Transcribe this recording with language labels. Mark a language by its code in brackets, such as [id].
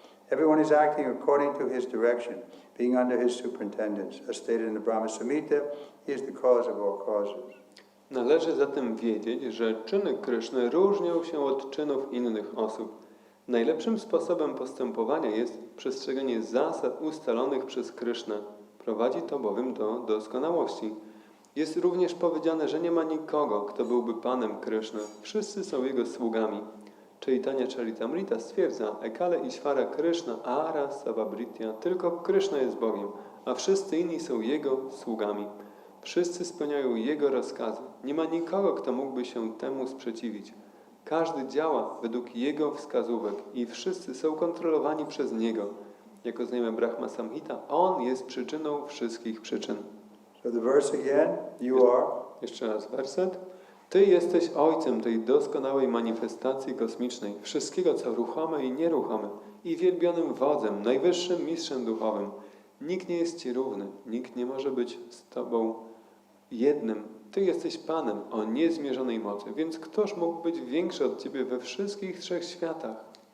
[en] Everyone is acting according to his direction, being under his superintendence. As stated in the Brahma Samhita, he is the cause of all causes. [pl] Należy zatem wiedzieć, że czyny Kryszny różnią się od czynów innych osób. Najlepszym sposobem postępowania jest przestrzeganie zasad ustalonych przez Krysznę. Prowadzi to bowiem do doskonałości. Jest również powiedziane, że nie ma nikogo, kto byłby Panem Kryszny. Wszyscy są Jego sługami. Chaitanya Charitamrita stwierdza, [bn] Ekale Ishvara Krishna Ara Savabhritya. [pl] Tylko Kryszna jest Bogiem, a wszyscy inni są Jego sługami. Wszyscy spełniają Jego rozkazy. Nie ma nikogo, kto mógłby się temu sprzeciwić. Każdy działa według Jego wskazówek i wszyscy są kontrolowani przez Niego. Jak oznajmia Brahma Samhita, On jest przyczyną wszystkich przyczyn. [en] So the verse again, you are. [pl] Jeszcze raz werset. Ty jesteś Ojcem tej doskonałej manifestacji kosmicznej, wszystkiego co ruchome i nieruchome, i wielbionym wodzem, najwyższym mistrzem duchowym. Nikt nie jest Ci równy, nikt nie może być z Tobą jednym. Ty jesteś Panem o niezmierzonej mocy, więc któż mógł być większy od Ciebie we wszystkich trzech światach?